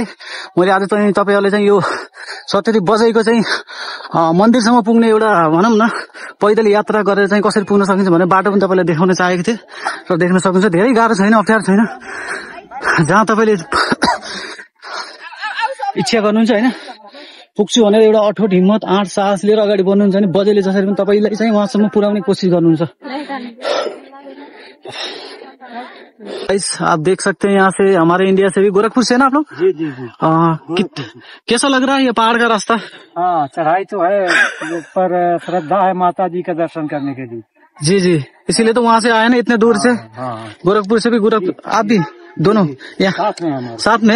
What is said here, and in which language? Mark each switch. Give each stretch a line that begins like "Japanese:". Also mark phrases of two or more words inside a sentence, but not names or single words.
Nepali: मैले आज चाहिँ तपाईँहरूले चाहिँ यो सप्तौती बजाइको चाहिँ मन्दिरसम्म पुग्ने एउटा भनौँ न पैदल यात्रा गरेर चाहिँ कसरी पुग्न सकिन्छ भने बाटो पनि तपाईँलाई देखाउन चाहेको थिएँ र देख्न सक्नुहुन्छ। धेरै गाह्रो छैन, अप्ठ्यारो छैन। जहाँ तपाईँले इच्छा गर्नुहुन्छ होइन पुग्छु भनेर एउटा अठोट हिम्मत आँट साहस लिएर अगाडि बढ्नुहुन्छ भने बजाइले जसरी पनि तपाईँलाई चाहिँ उहाँसम्म पुर्याउने कोसिस गर्नुहुन्छ।
Hindi: आप देख सकते हैं यहाँ से हमारे इंडिया से भी गोरखपुर से ना आप लोग? जी जी जी। कैसा लग रहा है ये पहाड़ का रास्ता? हाँ चढ़ाई तो है, पर श्रद्धा है माता जी का दर्शन करने के लिए। जी जी, इसीलिए तो वहाँ से आए ना इतने दूर से। गोरखपुर से भी आप भी दोनों यहाँ साथ में?